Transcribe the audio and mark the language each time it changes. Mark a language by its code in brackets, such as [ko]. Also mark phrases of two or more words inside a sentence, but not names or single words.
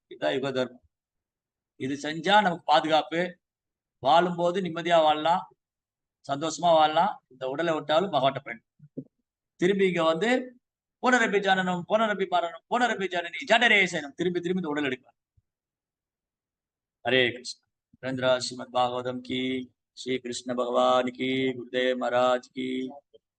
[ta] இதுதான் யுக தர்மம். இது செஞ்சா நமக்கு பாதுகாப்பு. வாழும்போது நிம்மதியா வாழலாம். சந்தோஷமா வாழலாம். இந்த உடலை விட்டாலும் பகவான்ட்ட போயிடணும். திரும்பி இங்க வந்து [sa] पुनरपि जननं पुनरपि मरणं पुनरपि जननी जठरे शयनम्. [ta] திரும்பி திரும்பி இந்த உடல் எடுக்கலாம். [sa] हरे कृष्ण। [hi] रंद्रा श्रीमद् भागवतम की, श्री कृष्ण भगवान की, गुरुदेव महाराज की।